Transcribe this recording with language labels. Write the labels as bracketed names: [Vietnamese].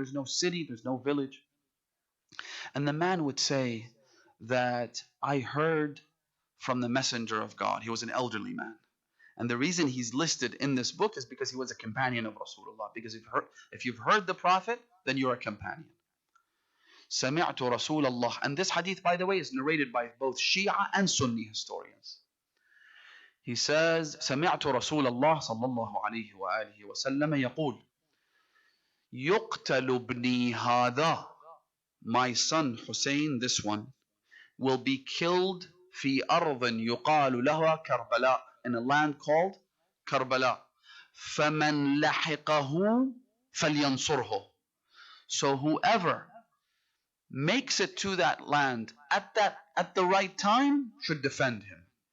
[English] There's no city, there's no village. And the man would say that I heard from the messenger of God. He was an elderly man. And the reason he's listed in this book is because he was a companion of Rasulullah. Because if you've heard the Prophet, then you're a companion. [Arabic] سمعت رسول الله. [English] And this hadith, by the way, is narrated by both Shia and Sunni historians. He says, [Arabic] سمعت رسول الله صلى الله عليه وآله وسلم يقول يقتل ابني هذا. [English] My son Hussein, this one, will be killed [Arabic] في أرض يقال لها كربلاء, [English] in a land called Kerbala. [Arabic] فمن لحقه فلينصره. [English] So whoever makes it to that land at the right time should defend him.